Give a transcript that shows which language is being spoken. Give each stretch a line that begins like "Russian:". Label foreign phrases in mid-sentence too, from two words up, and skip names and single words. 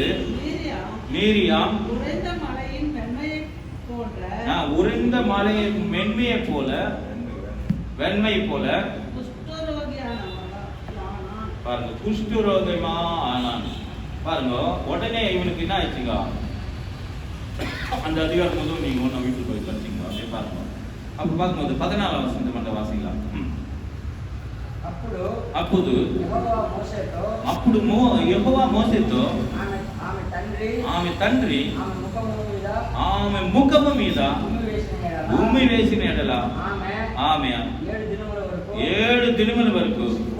Tamil: மீரியாம் உறைந்த மலையின் மென்மையை போல வெண்மை போல பாருங்க குஷ்டரோகமா ஆனான். பாருங்க உடனே இவனுக்கு என்ன ஆயிடுச்சுங்க, அந்த அதிகாரம் முதல் நீங்க ஒன்னும் வீட்டுக்கு போய் படிச்சீங்க. அப்படியே பாருங்க. அப்ப பார்க்கும்போது 14வது வசனத்தை மட்டும் வாசிக்கலாம்.
Telugu: అప్పుడు యెహోవా మోసేతో ఆమె తండ్రి ఆమె ముఖము మీద ఉమ్మి వేసిన ఎడల ఆమె 7 దినముల వరకు